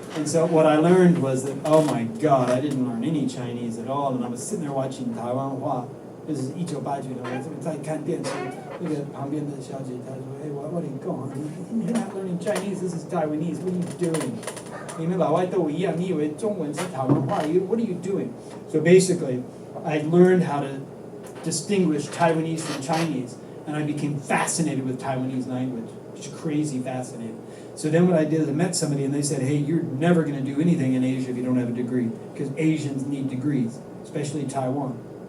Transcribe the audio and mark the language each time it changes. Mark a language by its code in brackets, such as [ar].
[en] And so what I learned was that, oh my God, I didn't learn any Chinese at all. And I was sitting there watching Taiwan Hua. This is [zh] 1989年，我在看电视，那个旁边的小姐她说：“哎， [en] what are you going? You're not learning Chinese. This is Taiwanese. What are you doing? [zh] 你们老外都一样，你以为中文是台湾话 ？ [en] What are you doing?” So basically, I learned how to distinguish Taiwanese from Chinese, and I became fascinated with Taiwanese language. Just crazy fascinated. So then what I did is I met somebody, and they said, "Hey, you're never going to do anything in Asia if you don't have a degree, because Asians need degrees, especially Taiwan."